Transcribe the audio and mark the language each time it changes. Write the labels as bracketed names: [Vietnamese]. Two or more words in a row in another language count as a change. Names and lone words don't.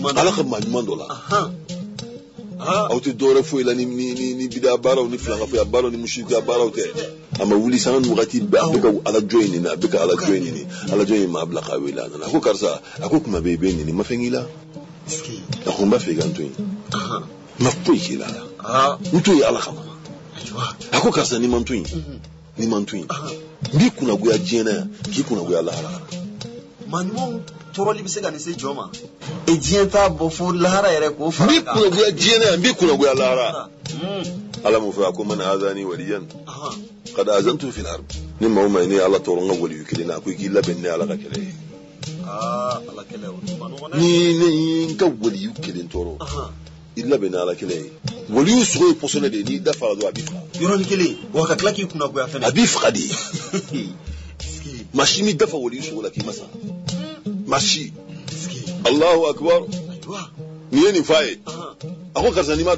[Bambara] ɲuman dɔ la aw tɛ dɔwɛrɛ foyi la ni bida baaraw ni filankafɛya baaraw ni musirikuya baaraw tɛ a ma wuli sanga ni wagati bɛɛ a bɛ ka ala jɔn in ɲini a bɛ ka ala jɔn in ɲini ala jɔn in maa bila k'a wele a nana a ko karisa a ko kuma bɛ i bɛ ɲini ma fɛn k'i la a ko n b'a fɛ i ka n to yen ma foyi k'i la n to yen ala kama a ko karisa n'i ma n to yen n b'i kunnagoya diɲɛ na yan k'i kunnagoya lahara maa ɲumanw tɔɔrɔli bɛ se ka nin se jɔn ma diɲɛ t'a bɔ fo lahara yɛrɛ k'o fara kan n b'i kunnagoya diɲɛ na yan n b'i kunnagoya lahara ala m'o fɛ a ko [Arabic] من آذى وليا قد آذنت في الأرض [Bambara] ni maa o maa ne ala tɔɔrɔ n ka waliyu kelen na a ko i k'i labɛn ni ala ka kɛlɛ ye ala kɛlɛ o ma nɔgɔn dɛ ni ne ye n ka waliyu kelen tɔɔrɔ i labɛn ni ala kɛlɛ ye waliyu sogo ye pɔsɔnɛ de ye n'i dafara dɔrɔn a b'i faga yɔrɔnin kelen wa ka tila k'i kunnagoya fɛnɛ a b'i faga de maa si m'i dafa waliyu sogo la k'i ma sa maa si [Arabic] الله أكبر [Bambara] ni ye nin f'a ye a ko karisa n'i ma